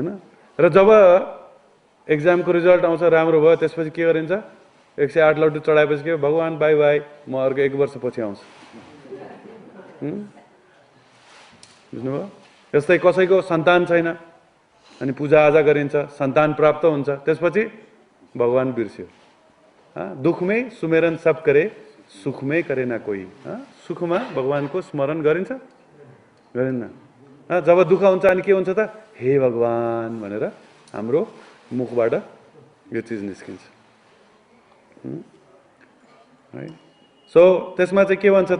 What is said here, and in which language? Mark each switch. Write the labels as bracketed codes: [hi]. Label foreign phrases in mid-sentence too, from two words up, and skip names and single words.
[ne] र जब एक्जामको रिजल्ट आउँछ, राम्रो भयो, त्यसपछि के गरिन्छ? 108 लड्डु चढाएपछि के? भगवान [en] bye bye, [ne] म अर्को 1 वर्षपछि आउँछु। बुझ्नुभयो? यस्तै कसैको सन्तान छैन अनि पूजाआजा गरिन्छ, सन्तान प्राप्त हुन्छ, त्यसपछि भगवान बिर्स्यो। [hi] दुखमै सुमेरन सब करे, सुखमै करे ना कोही। [ne] सुखमा भगवानको स्मरण गरिन्छ? गरिन्न। जब दुःख हुन्छ अनि के हुन्छ त? हे भगवान भनेर हाम्रो मुखबाट यो चिज निस्किन्छ। सो त्यसमा चाहिँ के भन्छ त?